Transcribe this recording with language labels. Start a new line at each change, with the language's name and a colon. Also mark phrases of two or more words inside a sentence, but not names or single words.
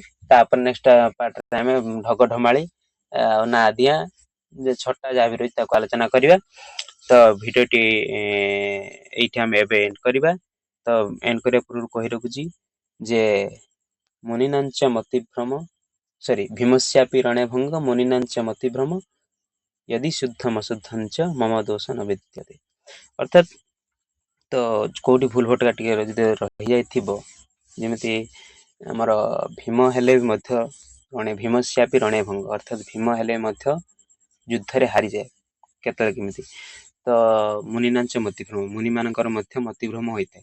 Odia: ତାପରେ ନେକ୍ସଟ ପାର୍ଟରେ ଆମେ ଢଗଢମାଳି ଆଉ ନାଦିଆ ଯେ ଛଟା ଯାହା ବି ରହିଛି ତାକୁ ଆଲୋଚନା କରିବା। ତ ଭିଡିଓଟି ଏଇଠି ଆମେ ଏବେ ଏଣ୍ଡ କରିବା। ତ ଏଣ୍ଡ କରିବା ପୂର୍ବରୁ କହି ରଖୁଛି ଯେ
Sanskrit: ମୁନିନାଞ୍ଚ ମତିଭ୍ରମ ଭୀମସ୍ୟାପି ରଣେ ଭଙ୍ଗ ମୁନିନାଞ୍ଚ ମତିଭ୍ରମ यदि शुद्धम अशुद्धञ्च मम दोष न विद्यते। ଅର୍ଥାତ ତ କୋଉଠି ଭୁଲ ଭଟକା ଟିକେ ଯଦି ରହିଯାଇଥିବ, ଯେମିତି ଆମର ଭୀମ ହେଲେ ବି ମଧ୍ୟ ଭୀମସ୍ୟାପି ରଣେ ଭଙ୍ଗ, ଅର୍ଥାତ ଭୀମ ହେଲେ ମଧ୍ୟ ଯୁଦ୍ଧରେ ହାରିଯାଏ କେତେବେଳେ କେମିତି। ତ ମୁନିନାଞ୍ଚ ମତିଭ୍ରମ, ମୁନି ମାନଙ୍କର ମଧ୍ୟ ମତିଭ୍ରମ ହୋଇଥାଏ।